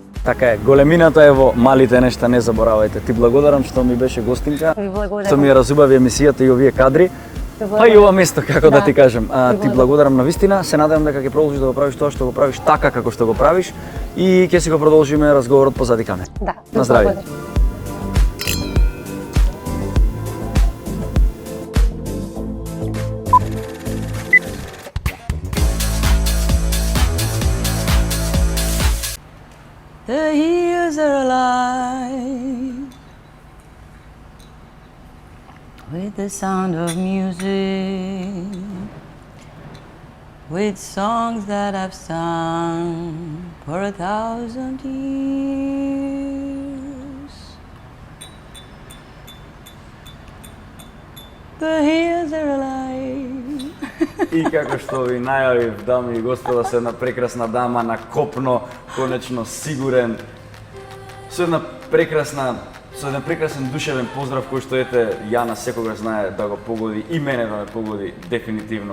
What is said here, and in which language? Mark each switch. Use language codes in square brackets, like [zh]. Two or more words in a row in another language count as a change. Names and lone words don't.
[mk] Така е, големината е во малите нешта, не заборавајте. Ти благодарам што ми беше гостинка, што ми ја разубави емисијата и овие кадри. Па и ова место, како да ти кажем. Ти благодарам на вистина, се надевам дека ќе продолжиш да го правиш тоа што го правиш така како што го правиш и ќе си го продолжиме разговорот позади камера. Да. На здравје. [en] The years are alive with the sound of music, with songs that I've sung for 1,000 years. The years are alive. [mk] И како што ви најавив, дами и господа, со една прекрасна дама на копно, конечно сигурен, со еден прекрасен душевен поздрав кој што ете Јана секогаш знае да го погоди и мене да ме погоди дефинитивно.